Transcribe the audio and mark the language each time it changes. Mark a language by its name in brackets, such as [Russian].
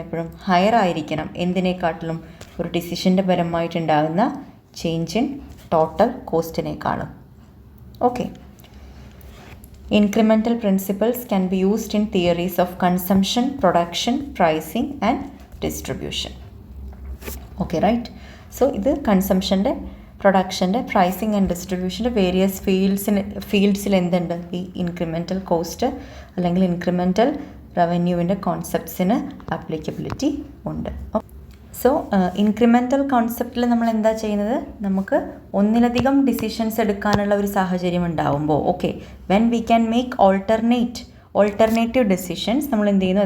[Malayalam] എപ്പോഴും ഹയർ ആയിരിക്കണം. എന്തിനേക്കാട്ടിലും? ഒരു ഡിസിഷൻ്റെ ഫലമായിട്ടുണ്ടാകുന്ന change in total കോസ്റ്റിനേക്കാളും. [English] Okay. Incremental principles can be used in theories of consumption, production, pricing and distribution. Okay, right? [Malayalam] So, ഇത് കൺസംഷൻ്റെ, പ്രൊഡക്ഷൻ്റെ, pricing and ഡിസ്ട്രിബ്യൂഷൻ്റെ various ഫീൽഡ്സിൽ എന്തുണ്ട്? ഈ incremental cost അല്ലെങ്കിൽ incremental റവന്യൂവിൻ്റെ കോൺസെപ്റ്റ്സിന് applicability ഉണ്ട്. So incremental കോൺസെപ്റ്റിൽ നമ്മൾ എന്താ ചെയ്യുന്നത്? നമുക്ക് ഒന്നിലധികം ഡിസിഷൻസ് എടുക്കാനുള്ള ഒരു സാഹചര്യം ഉണ്ടാവുമ്പോൾ, okay, [English] when we can make alternative decisions, [Malayalam] നമ്മൾ എന്ത് ചെയ്യുന്നു?